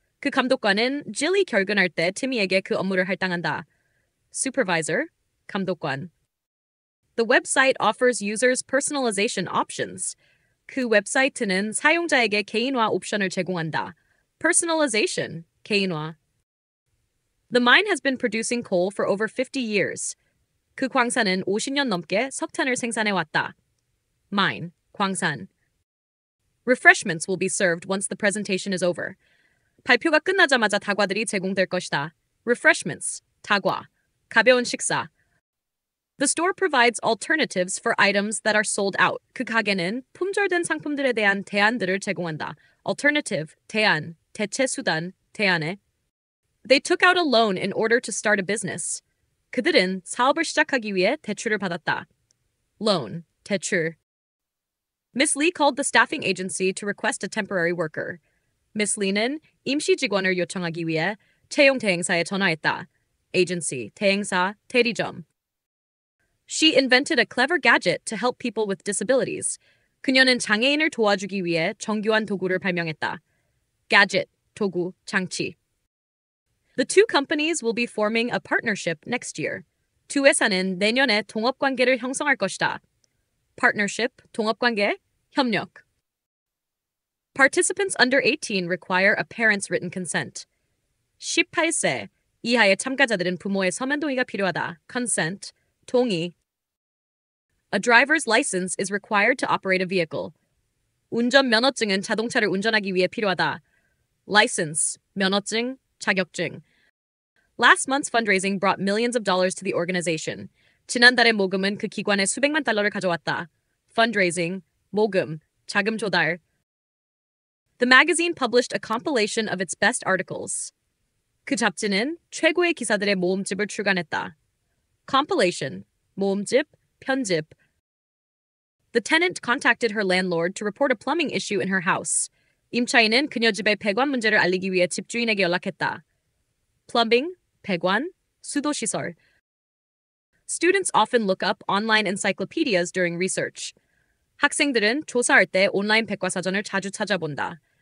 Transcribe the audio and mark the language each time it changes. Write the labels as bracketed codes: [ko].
[ko] 그 감독관은 Jill이 결근할 때 Timmy에게 그 업무를 할당한다. Supervisor, 감독관. [en] The website offers users personalization options. [ko] 그 웹사이트는 사용자에게 개인화 옵션을 제공한다. [en] Personalization, 개인화. The mine has been producing coal for over 50 years. [ko] 그 광산은 50년 넘게 석탄을 생산해왔다. Mine, 광산. [en] Refreshments will be served once the presentation is over. [ko] 발표가 끝나자마자 다과들이 제공될 것이다. Refreshments, 다과. 가벼운 식사. [en] The store provides alternatives for items that are sold out. [ko] 그 가게는 품절된 상품들에 대한 대안들을 제공한다. Alternative, 대안, 대체 수단, 대안에. [en] They took out a loan in order to start a business. [ko] 그들은 사업을 시작하기 위해 대출을 받았다. Loan, 대출. [en] Miss Lee called the staffing agency to request a temporary worker. [ko] Miss Lee는 임시 직원을 요청하기 위해 채용 대행사에 전화했다. Agency, 대행사, 대리점. [en] She invented a clever gadget to help people with disabilities. [ko] 그녀는 장애인을 도와주기 위해 정교한 도구를 발명했다. Gadget, 도구, 장치. [en] The two companies will be forming a partnership next year. [ko] 두 회사는 내년에 동업관계를 형성할 것이다. Partnership, 동업관계, 협력. [en] Participants under 18 require a parent's written consent. [ko] 18세 이하의 참가자들은 부모의 서면 동의가 필요하다. Consent, 동의. [en] A driver's license is required to operate a vehicle. [ko] 운전 면허증은 자동차를 운전하기 위해 필요하다. License, 면허증, 자격증. [en] Last month's fundraising brought millions of dollars to the organization. [ko] 지난달의 모금은 그 기관에 수백만 달러를 가져왔다. Fundraising, 모금, 자금 조달. [en] The magazine published a compilation of its best articles. [ko] 그 잡지는 최고의 기사들의 모음집을 출간했다. Compilation, 모음집, 편집. [en] The tenant contacted her landlord to report a plumbing issue in her house. [ko] 임차인은 그녀 집의 배관 문제를 알리기 위해 집주인에게 연락했다. Plumbing, 배관, 수도시설. [en] Students often look up online encyclopedias during research. [ko] 학생들은 조사할 때 온라인 백과사전을 자주 찾아본다.